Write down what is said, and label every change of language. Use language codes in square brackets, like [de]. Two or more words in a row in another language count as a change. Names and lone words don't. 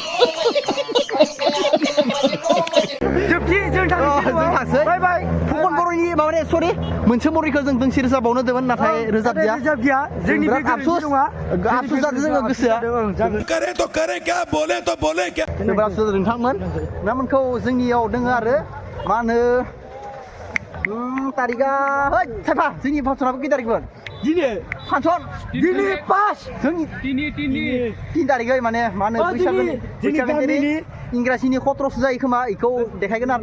[brx] जोबथि जों थांसै बाय बाय फुकन बर'नि माबाने सरि मोनसे बर'निखौ जों दोंसे रोजाबावनो होदोंमोन नाथाय रोजाबदिया जोंनि बे आफसुस जादों जोङो गोसोआ [hi] करे तो करे क्या बोले तो बोले क्या [brx] जेनेबा आफसुस नोंथांमोन नोंथांमोनखौ जोंनियाव दोङो आरो मा होनो तारिखआ है साफा जोंनि फांसनाबो खै तारिखमोन दिनै फांसन दिनै 5 जोंनि 3 तारिखै माने मा होनो बैसागोनि इंराजिनि 17 जायो खोमा इखौ देखायगोन आरो ना